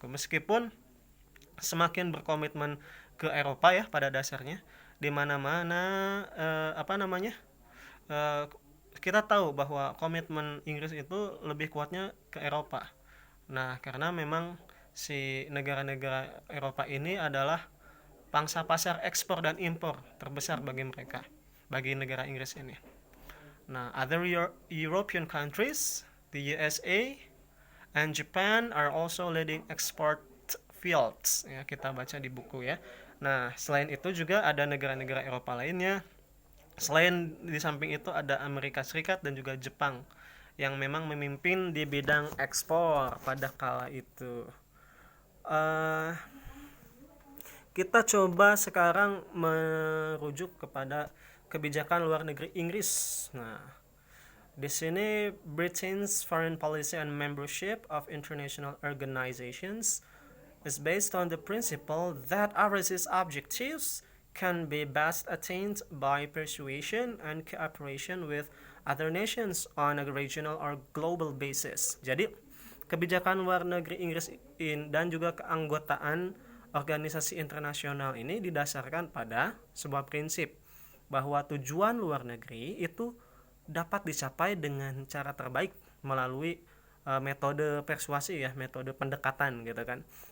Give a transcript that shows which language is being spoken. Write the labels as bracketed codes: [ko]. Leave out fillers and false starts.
[id] Meskipun semakin berkomitmen ke Eropa ya pada dasarnya di mana-mana apa namanya kita tahu bahwa komitmen Inggris itu lebih kuatnya ke Eropa. Nah, karena memang si negara-negara Eropa ini adalah pangsa pasar ekspor dan impor terbesar bagi mereka, bagi negara Inggris ini. [en] Nah, other European countries, the USA and Japan are also leading export fields. [id] Ya, kita baca di buku ya. Nah, selain itu juga ada negara-negara Eropa lainnya. Selain di samping itu ada Amerika Serikat dan juga Jepang yang memang memimpin di bidang ekspor pada kala itu. Uh, kita coba sekarang merujuk kepada kebijakan luar negeri Inggris. [en] Nah, di sini Britain's foreign policy and membership of international organizations is based on the principle that overseas objectives can be best attained by persuasion and cooperation with other nations on a regional or global basis. [id] Jadi, kebijakan luar negeri Inggris dan juga keanggotaan organisasi internasional ini didasarkan pada sebuah prinsip bahwa tujuan luar negeri itu dapat dicapai dengan cara terbaik melalui metode persuasi ya, metode pendekatan gitu kan.